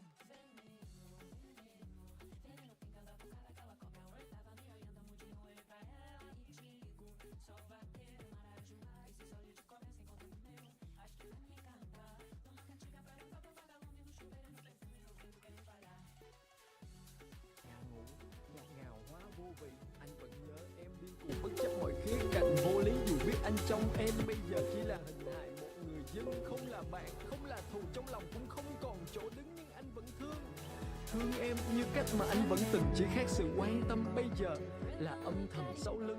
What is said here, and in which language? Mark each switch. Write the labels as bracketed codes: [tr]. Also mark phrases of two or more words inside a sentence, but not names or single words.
[pt] Veneno, pinga da boca daquela cobra. Eu tava me olhando, mudiando, olhei pra ela e digo: sou vaqueiro, marajoara, esses olhos de cobre se encontram com meu. Acho que vai me encantar. Numa cantiga presença do vagalume no chuveiro, perfume no vento querer espalhar. [vi] Ngào ngủ, ngọt ngào hóa vô vị. Anh vẫn nhớ em điên cuồng bất chấp mọi khía cạnh vô lý. Dù biết anh trong em bây giờ chỉ là hình hài một người dân, không là bạn, không là thù, trong lòng cũng không còn chỗ đứng, nhưng anh vẫn thương. Thương em như cách mà anh vẫn từng, chỉ khác sự quan tâm bây giờ là âm thầm sau lưng.